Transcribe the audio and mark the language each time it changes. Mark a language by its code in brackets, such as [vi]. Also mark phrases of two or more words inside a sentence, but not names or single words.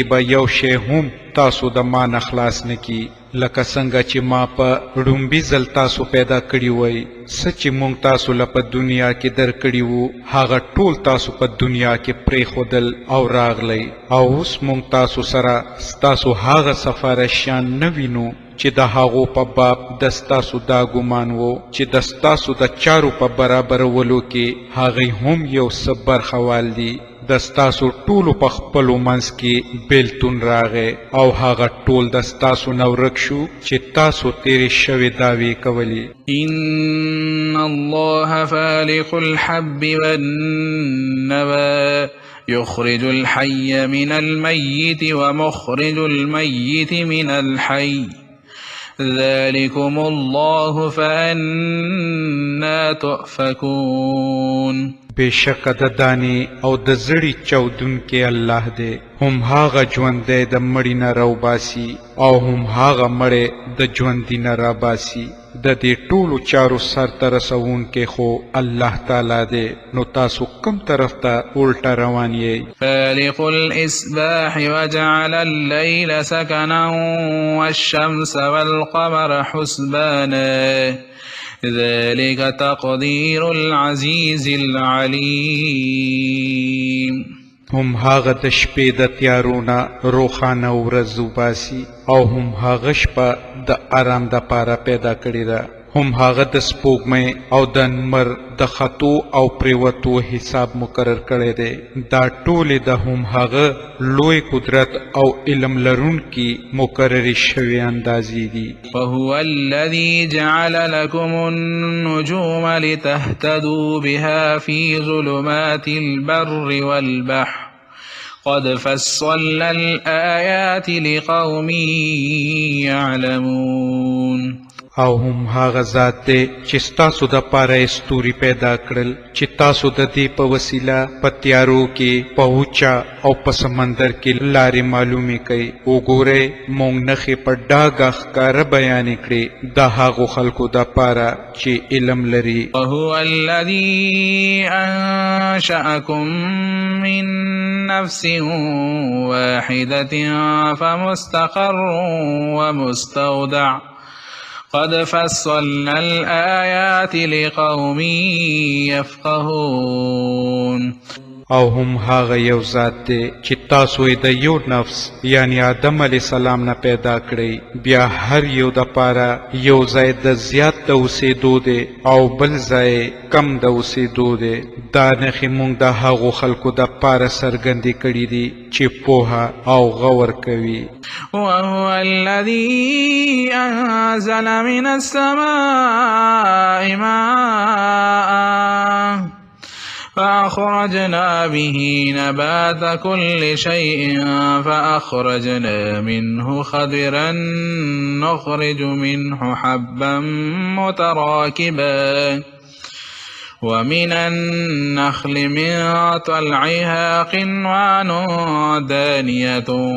[ps] به یو شی هم تاسو د ما نه خلاص نه کی، لکه څنګه چې ما په ړومبي ځل تاسو پیدا کړي وای، څه چې موږ تاسو له په دنیا کې درکړي وو هغه ټول تاسو په دنیا کې پرېښودل او راغلی، او اوس موږ تاسو سره ستاسو هغه سفارشیان نه وینو چې د هغو په باب د ستاسو دا ګمان وو چې د ستاسو د چارو په برابرولو کې هغوی هم یو څه برخوال دي. د ستاسو ټولو په خپلو منځ کې بیلتون راغی او هغه ټول د ستاسو نه ورک شو چې تاسو تیرې شوې دعوې کولې. [ar] إن الله فالق الحب والنوى يخرج الحي من الميت ومخرج الميت من الحي ذلكم الله فأنا تؤفكون. [ps] بشک د دانی او د زړی چودون کې الله دی، هم هاغه ژوند دی د مړی نه راوباسي او هم هاغه مړی د ژوندي نه راباسي، د دې ټولو چارو سرته رسوونکی خو الله تعالی دی. نو تاسو کوم طرف ته الټه روان یې؟ [ar] فالق الإصباح وجعل الليل سكنا والشمس والقمر حسبانا ذلك تقدير العزيز العليم. [ps] هم هاغه د شپې د تیارونه روښانه ورځ وباسي او هم هاغه شپه د آرام دپاره پیدا کړې ده، هم هاغه د سپوږمۍ او د لمر د خطو او پریوتو حساب مقرر کړی دی. دا ټولې د هم هاغه لوی قدرت او علم لرونکي مقررې شوې اندازې دي. [ar] وهو الذي جعل لكم النجوم لتهتدوا بها في ظلمات البر والبحر قد فصلنا الآيات لقوم يعلمون. [ps] او هم هاغه ذات دی چې ستاسو د پاره ستوري پیدا کړل چې تاسو د دې په وسیله په تیارو کې په اوچا او په سمندر کې لارې معلومې کوي. وګورئ موږ نښې په ډاګه ښکاره بیانې کړې د هغو خلکو د پاره چې علم لري. [ar] وهو الذي أنشأكم من نفس واحدة فمستقر ومستودع قد فصلنا الآيات لقوم يفقهون. [ps] او هم هاغه یو ذات دی چې تاسو یې د یو نفس یعنی آدم [ar] علیه السلام [ps] نه پیدا کړئ، بیا هر یو د پاره یو ځای د زیات د اوسېدو دی او بل ځای کم د اوسېدو دی. دا نښې موږ د هغو خلکو د پاره څرګندې کړي دي چې پوهه او غور کوي. [ar] وهو الذي أنزل من السماء ماء فأخرجنا به نبات كل شيء فأخرجنا منه خضرا نخرج منه حبا متراكبا ومن النخل من طلعها قنوان دانية